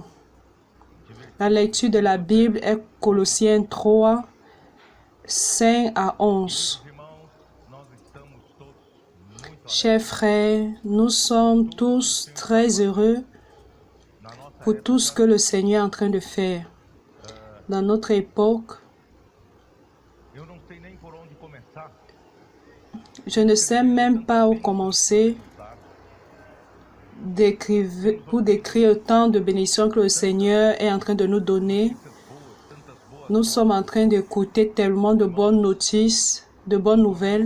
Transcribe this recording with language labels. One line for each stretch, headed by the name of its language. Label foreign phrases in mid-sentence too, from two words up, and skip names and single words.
French: La lecture de la Bible est Colossiens 3, 5 à 11. Chers frères, nous sommes tous très heureux pour tout ce que le Seigneur est en train de faire. Dans notre époque,
Portuguese: eu não sei nem por onde começar.
French: je ne sais même pas où commencer pour décrire tant de bénédictions que le Seigneur est en train de nous donner. Nous sommes en train d'écouter tellement de bonnes notices, de bonnes nouvelles.